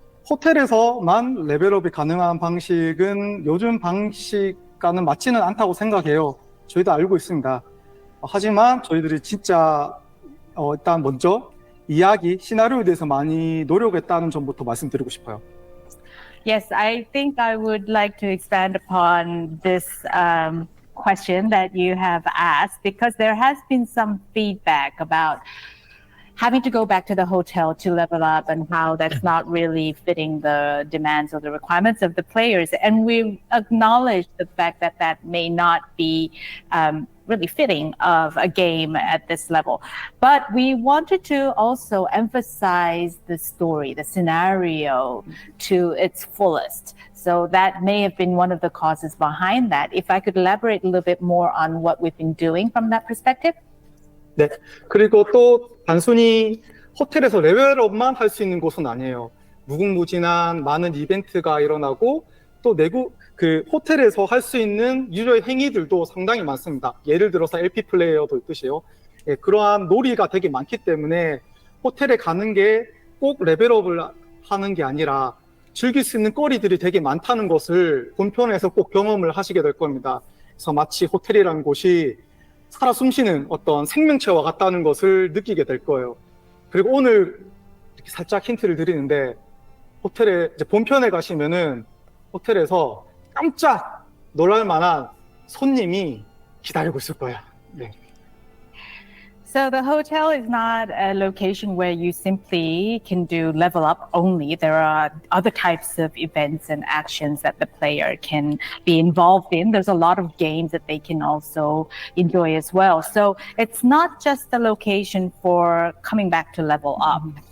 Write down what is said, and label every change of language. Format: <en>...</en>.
<ko>호텔에서만 레벨업이 가능한 방식은 요즘 방식과는 맞지는 않다고 생각해요. 저희도 알고 있습니다. 하지만 저희들이 진짜 일단 먼저 이야기, 시나리오에 대해서 많이 노력했다는 점부터 말씀드리고 싶어요.</ko> <en>Yes, I think I would like to expand upon this question that you have asked because there has been some feedback about having to go back to the hotel to level up and how that's not really fitting the demands or the requirements of the players. And we acknowledge the fact that that may not be really fitting of a game at this level. But we wanted to also emphasize the story, the scenario to its fullest. So that may have been one of the causes behind that. If I could elaborate a little bit more on what we've been doing from that perspective.</en> <ko>네. 그리고 또 단순히 호텔에서 레벨업만 할 수 있는 곳은 아니에요. 무궁무진한 많은 이벤트가 일어나고 또 그 호텔에서 할 수 있는 유저의 행위들도 상당히 많습니다. 예를 들어서 LP 플레이어도 있듯이요. 예, 그러한 놀이가 되게 많기 때문에 호텔에 가는 게 꼭 레벨업을 하는 게 아니라 즐길 수 있는 거리들이 되게 많다는 것을 본편에서 꼭 경험을 하시게 될 겁니다. 그래서 마치 호텔이라는 곳이 살아 숨쉬는 어떤 생명체와 같다는 것을 느끼게 될 거예요. 그리고 오늘 이렇게 살짝 힌트를 드리는데 호텔에 이제 본편에 가시면은 호텔에서 깜짝 놀랄 만한 손님이 기다리고 있을 거예요. 네.</ko> <en>So the hotel is not a location where you simply can do level up only. There are other types of events and actions that the player can be involved in. There's a lot of games that they can also enjoy as well. So it's not just a location for coming back to level up.</en>